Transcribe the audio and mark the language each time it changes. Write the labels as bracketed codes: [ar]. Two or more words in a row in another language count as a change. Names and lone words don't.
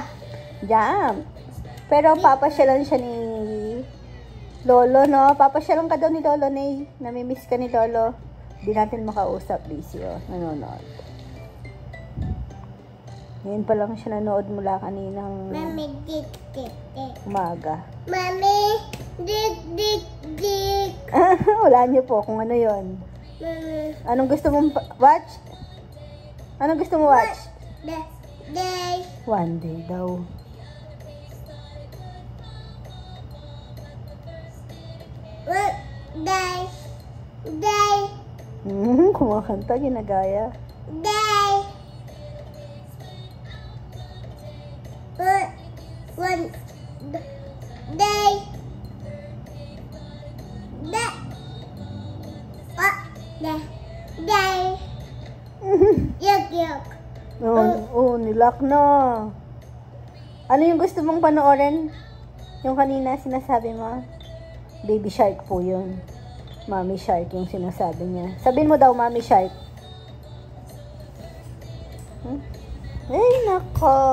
[tl] Jam. Pero papasyalan siya ni Lolo, no? Papasyalan ka daw ni Lolo, Nay. Namimiss ka ni Lolo. Hindi natin makausap, busy, oh. Nanonood. Ngayon pa lang siya nanood mula kaninang Mami, dik, dik, dik. umaga. Mami, dik, dik, dik. Wala niyo po kung ano yon. Mami, Anong gusto mong watch? Anong gusto mo watch? [en] day. [tl] One Day daw. [en] Day. Day. [tl] Kumakanta, ginagaya. [en] Day. One day. Day. Day. Yuck, yuck. [tl] Nilak na. Ano yung gusto mong panoorin? Yung kanina sinasabi mo? Baby Shark po yun. Mommy Shark yung sinasabi niya. Sabihin mo daw, Mommy Shark. Ay, nako.